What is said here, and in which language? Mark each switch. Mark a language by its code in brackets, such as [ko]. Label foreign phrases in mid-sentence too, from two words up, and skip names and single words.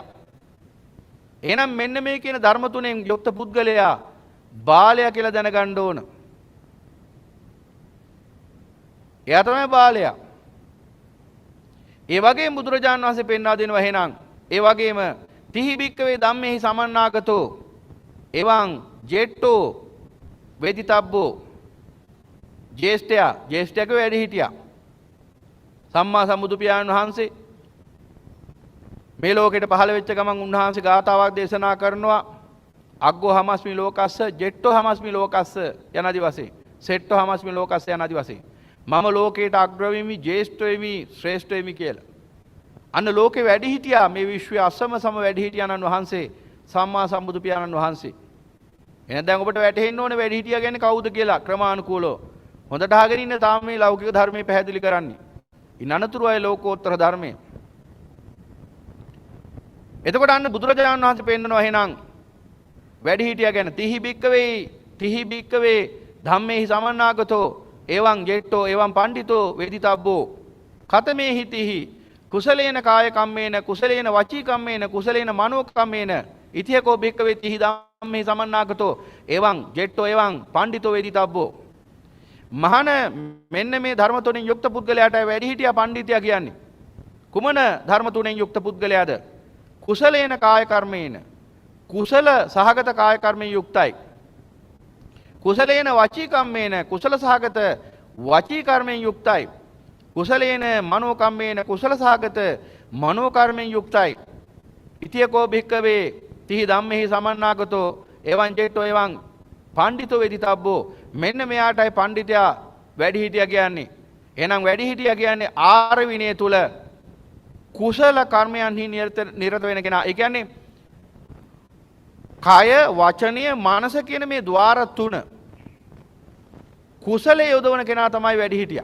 [si] එහෙනම් මෙන්න මේ කියන ධර්ම තුනෙන් යුක්ත පුද්ගලයා බාලයා කියලා දැනගන්න ඕන. එයා තමයි බාලයා. ඒ වගේම බුදුරජාණන් වහන්සේ පෙන්වා දෙනවා එහෙනම් ඒ වගේම [pi] තිහි භික්කවේ ධම්මේහි සමන්නාගතෝ එවං ජේට්ටෝ වේදිතබ්බෝ. [si] ජේෂ්ඨයාගේ වැඩිහිටියා සම්මා සම්බුදු පියාණන් වහන්සේ මේ ලෝකෙට පහළ වෙච්ච ගමන් උන්වහන්සේ ගාථාවක් දේශනා කරනවා. [pi] අග්ගෝ හමස්මි ලෝකස්ස ජෙට්ටෝ හමස්මි ලෝකස්ස [si] යනාදි වශයෙන් [pi] සෙට්ටෝ හමස්මි ලෝකස්ස [si] යනාදි වශයෙන් මම ලෝකයට අග්‍ර වෙමි, ජේෂ්ඨ වෙමි, ශ්‍රේෂ්ඨ වෙමි කියලා. අන්න ලෝකේ වැඩි හිටියා මේ විශ්වයේ අසම සම වැඩි හිටියාණන් වහන්සේ සම්මා සම්බුදු පියාණන් වහන්සේ. එහෙනම් දැන් ඔබට වැටහෙන්න ඕනේ වැඩි හිටියා කියන්නේ කවුද කියලා ක්‍රමානුකූලව. හොඳට අහගෙන ඉන්න තාම මේ ලෞකික ධර්මයේ පැහැදිලි කරන්නේ. ඉන් අනතුරු අය ලෝකෝත්තර ධර්මයේ. එතකොට අන්න බුදුරජාණන් වහන්සේ පෙන්නනවා එහෙනම් වැඩිහිටියා ගැන [pi] තිහි බික්කවේ ධම්මේහි සමන්නාගතෝ එවං ජෙට්ටෝ එවං පණ්ඩිතෝ වේදිතබ්බෝ කතමේ හිතිහි කුසලේන කාය කම්මේන කුසලේන වචී කම්මේන කුසලේන මනෝ කම්මේන ඉතියකෝ බික්කවේ තිහි ධම්මේහි සමන්නාගතෝ එවං ජෙට්ටෝ එවං පණ්ඩිතෝ වේදිතබ්බෝ [si] මහාන මෙන්න මේ ධර්ම තුනෙන් යුක්ත පුද්ගලයාට වැඩිහිටියා පණ්ඩිතයා කියන්නේ කුමන ධර්ම තුනෙන් යුක්ත පුද්ගලයාද [pi] කුසලේන කාය කර්මේන [si] කුසල සහගත කාය කර්මයෙන් යුක්තයි [pi] කුසලේන වචී කම්මේන [si] කුසල සහගත වචී කර්මයෙන් යුක්තයි [pi] කුසලේන මනෝ කම්මේන [si] කුසල සහගත මනෝ කර්මයෙන් යුක්තයි [pi] ඉතියකෝ භික්කවේ තිහි ධම්මෙහි සමන්නාගතෝ එවං ජෙට්ටෝ එවං පණ්ඩිතෝ වේදිතබ්බෝ [si] මෙන්න මෙයාටයි පණ්ඩිතයා වැඩිහිටියා කියන්නේ එහෙනම් වැඩිහිටියා කියන්නේ ආර විනය තුල කුසල කර්මයන්හි නිරත වෙන කෙනා ඒ කියන්නේ කය වචනය මනස කියන මේ ద్వාර තුන කුසලයේ යොදවන කෙනා තමයි වැඩිහිටියා.